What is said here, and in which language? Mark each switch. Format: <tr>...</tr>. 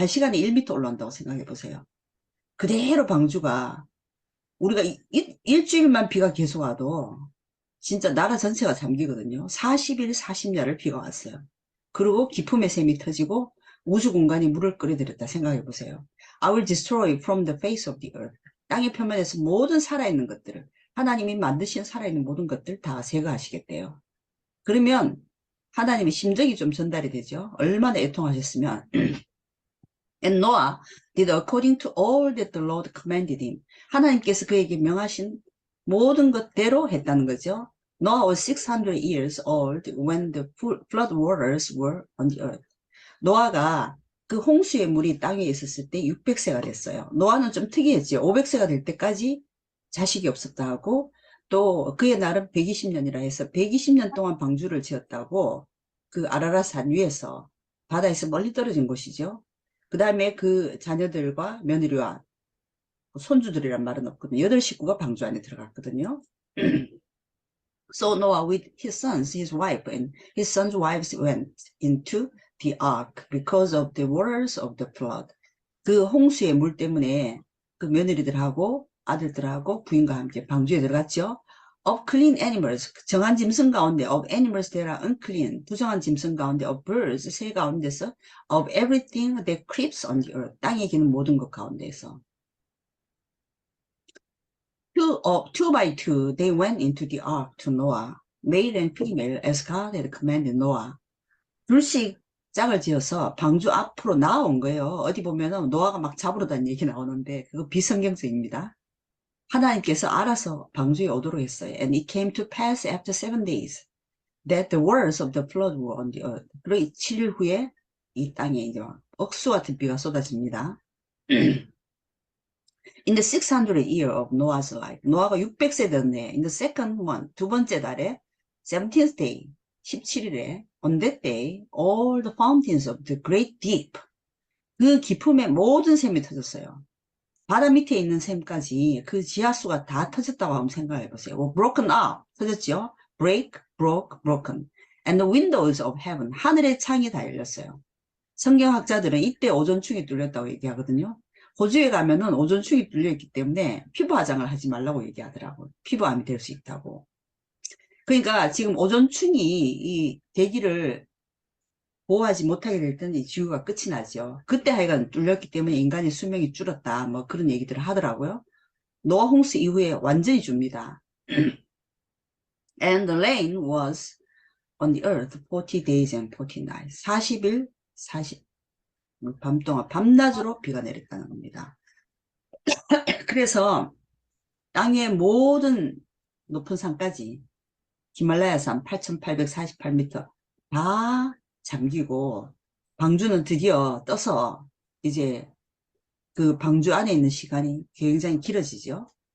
<ko>한 시간에 1m 올라온다고 생각해 보세요. 그대로 방주가 우리가 일주일만 비가 계속 와도 진짜 나라 전체가 잠기거든요. 40일, 40야를 비가 왔어요. 그리고 기품의 샘이 터지고 우주 공간이 물을 끌어들였다 생각해 보세요.</ko> <en>I will destroy from the face of the earth.</en> <ko>땅의 표면에서 모든 살아있는 것들을 하나님이 만드신 살아있는 모든 것들 다 제거하시겠대요. 그러면 하나님의 심정이 좀 전달이 되죠. 얼마나 애통하셨으면</ko> <en>And Noah did according to all that the Lord commanded him.</en> <ko>하나님께서 그에게 명하신 모든 것대로 했다는 거죠.</ko> <en>Noah was 600 years old when the flood waters were on the earth.</en> <ko>노아가 그 홍수의 물이 땅에 있었을 때 600세가 됐어요. 노아는 좀 특이했죠. 500세가 될 때까지 자식이 없었다 하고 또 그의 나름 120년이라 해서 120년 동안 방주를 지었다고 그 아라랏 산 위에서 바다에서 멀리 떨어진 곳이죠. 그 다음에 그 자녀들과 며느리와 손주들이란 말은 없거든요. 8식구가 방주 안에 들어갔거든요.</ko> <en>So Noah with his sons, his wife, and his sons' wives went into the ark because of the waters of the flood.</en> <ko>그 홍수의 물 때문에 그 며느리들하고 아들들하고 부인과 함께 방주에 들어갔죠.</ko> <en>Of clean animals,</en> <ko>정한 짐승 가운데</ko> <en>of animals that are unclean,</en> <ko>부정한 짐승 가운데</ko> <en>of birds,</en> <ko>새 가운데서</ko> <en>of everything that creeps on the earth,</en> <ko>땅에 기는 모든 것 가운데서</ko> <en>two by two, they went into the ark to Noah, male and female, as God had commanded Noah.</en> <ko>둘씩 짝을 지어서 방주 앞으로 나온 거예요. 어디 보면은 노아가 막 잡으러 다니는 얘기 나오는데 그거 비성경적입니다. 하나님께서 알아서 방주에 오도록 했어요.</ko> <en>And it came to pass after 7 days that the waters of the flood were on the earth.</en> <ko>그리고 7일 후에 이 땅에 이제 억수 같은 비가 쏟아집니다.</ko> <en>In the 600th year of Noah's life.</en> <ko>노아가 600세 됐네.</ko> <en>In the second one,</en> <ko>두 번째 달에</ko> <en>17th day,</en> <ko>17일에</ko> <en>on that day, all the fountains of the great deep.</en> <ko>그 깊음의 모든 샘이 터졌어요. 바다 밑에 있는 샘까지 그 지하수가 다 터졌다고 한번 생각해 보세요.</ko> <en>broken up,</en> <ko>터졌죠?</ko> <en>break, broke, broken. And the windows of heaven,</en> <ko>하늘의 창이 다 열렸어요. 성경학자들은 이때 오존충이 뚫렸다고 얘기하거든요. 호주에 가면은 오존충이 뚫려있기 때문에 피부 화장을 하지 말라고 얘기하더라고요. 피부암이 될 수 있다고. 그러니까 지금 오존충이 이 대기를 보호하지 못하게 될 때는 이 지구가 끝이 나죠. 그때 하여간 뚫렸기 때문에 인간의 수명이 줄었다. 뭐 그런 얘기들을 하더라고요. 노아 홍수 이후에 완전히 줍니다.</ko> <en>And the rain was on the earth 40 days and 40 nights.</en> <ko>40일, 40, 밤 동안 밤낮으로 비가 내렸다는 겁니다. 그래서 땅의 모든 높은 산까지 히말라야산 8,848m 다 잠기고 방주는 드디어 떠서 이제 그 방주 안에 있는 시간이 굉장히 길어지죠.</ko>